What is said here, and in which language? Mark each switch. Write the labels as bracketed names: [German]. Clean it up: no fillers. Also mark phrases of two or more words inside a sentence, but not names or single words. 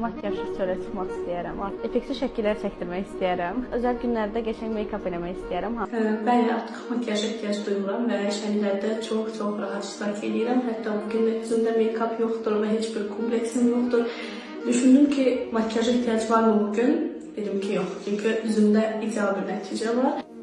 [Azerbaijani] makyajsız çölə çıxmaq istəyirəm. Effektli şəkillər çəkdirmək istəyirəm. Özəl günlərdə qəşəng make-up eləmək istəyirəm. Bəli, artıq makyaja ehtiyac duymuram və şənliklərdə çox rahat iştirak edirəm. Hətta bugün üzümdə make-up yoxdur və heç bir kompleksim yoxdur. Düşündüm ki, makyaja ehtiyac var mı bugün? Dedim ki, yox. Çünki üzümdə ideal bir nəticə var.